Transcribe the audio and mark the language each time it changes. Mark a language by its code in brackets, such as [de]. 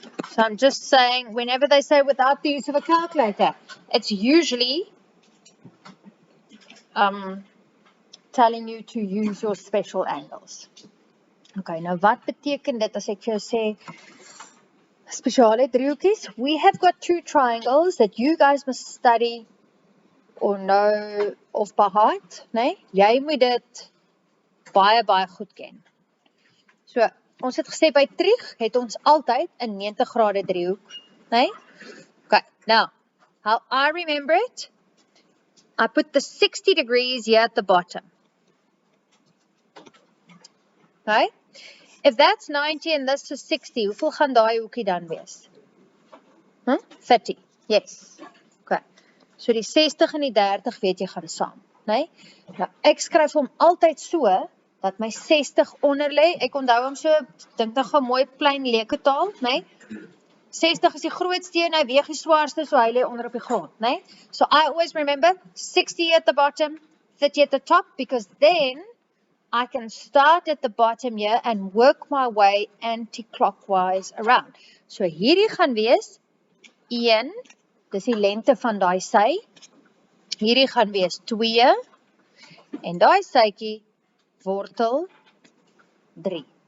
[en] So I'm just saying, whenever they say without the use of a calculator, it's usually telling you to use your special angles. [af] Okay, nou wat beteken dit as ek vir jou sê spesiale driehoekies? [en] We have got 2 triangles that you guys must study or know of by heart, né? [af] Jy moet dit baie goed ken. So, ons het gesê by Trig het ons altyd 'n 90 grade driehoek, né? [en] Okay, now, how I remember it, I put the 60 degrees here at the bottom. Okay? If that's 90 and this is 60, [af] hoeveel gaan daai hoekie dan wees? [en] 30, yes. Okay. [af] So die 60 en die 30 weet jy gaan saam, né? Nou, ek skryf hom altyd so, dat my 60 onder lê. Ek onthou hom so, dink nog 'n mooi plain leuke taal, né? 60 is die grootste en hy weeg die swaarste, so hy lê onder op die grond, né? [en] So I always remember 60 at the bottom, 30 at the top, because then I can start at the bottom here and work my way anti-clockwise around. [af] So hierdie gaan wees 1, dis die lengte van daai sy. Hierdie gaan wees 2 en daai sytjie wortel 3.